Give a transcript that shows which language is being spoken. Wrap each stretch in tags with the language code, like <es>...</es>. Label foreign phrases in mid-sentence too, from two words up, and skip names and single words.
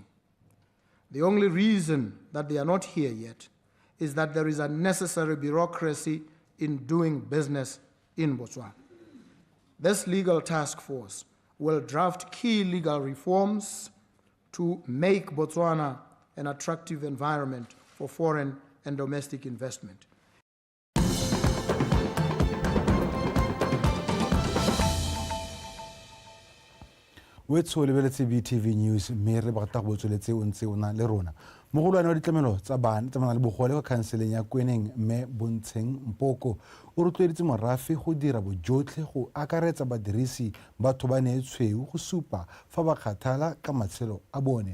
<en>The only reason that they are not here yet is that there is a necessary bureaucracy in doing business in Botswana. This legal task force will draft key legal reforms to make Botswana an attractive environment for foreign and domestic investment.</en> <tn>Wetso lebeletse BTV News mme re batla go botsweletse o ntse o na le rona mogolwane wa ditlamelo tsa bana tsa le bogole go khanseleng ya Kweneng mme Bontsheng Mpoko o rotloeditse morafe go dira bojotlhe go akaretsa badirisi ba thobane e tshweu go supa fa ba kgathala ka matshelo a bone.</tn>